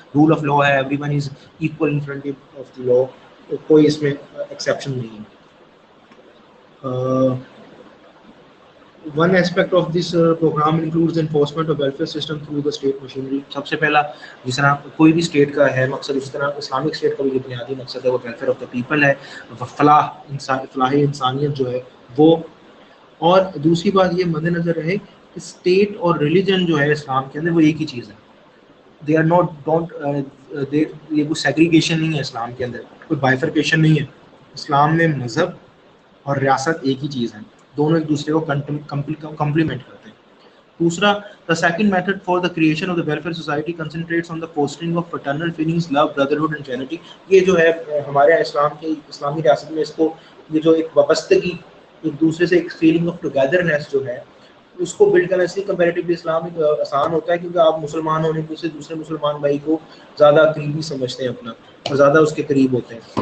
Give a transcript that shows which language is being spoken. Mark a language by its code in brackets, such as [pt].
[ur] Role of law ہے, [en] everyone is equal in front of the law, [ur] کوئی اس میں exception نہیں ہے. [en] One aspect of this program includes the enforcement of welfare system through the state machinery. [ur] سب سے پہلا جس طرح کوئی بھی اسٹیٹ کا ہے مقصد, اس طرح اسلامک اسٹیٹ کا بھی بنیادی مقصد ہے وہ ویلفیئر آف دا پیپل ہے, فلاح انسانیت جو ہے وہ. اور دوسری بات یہ مد نظر رہے کہ اسٹیٹ اور ریلیجن جو ہے اسلام کے اندر وہ ایک ہی چیز ہے. [en] they are not don't [ur] یہ کوئی سیگریگیشن نہیں ہے اسلام کے اندر, کوئی بائفرکیشن نہیں ہے. اسلام میں مذہب اور ریاست ایک ہی چیز ہے, دونوں ایک دوسرے کو کمپلیمنٹ کرتے ہیں. دوسرا, [en] the second method for the creation of the welfare society concentrates on the fostering of fraternal feelings, love, brotherhood and charity. [ur] یہ جو ہے ہمارے اسلام کی اسلامی ریاست میں اس کو یہ جو ایک وابستگی, ایک دوسرے سے ایک فیلنگ آف ٹوگیدرنیس جو ہے اس کو بلڈ کرنا, اس لیے کمپیریٹیولی اسلام آسان ہوتا ہے کیونکہ آپ مسلمان ہونے سے دوسرے مسلمان بھائی کو زیادہ قریبی سمجھتے ہیں اپنا, اور زیادہ اس کے قریب ہوتے ہیں.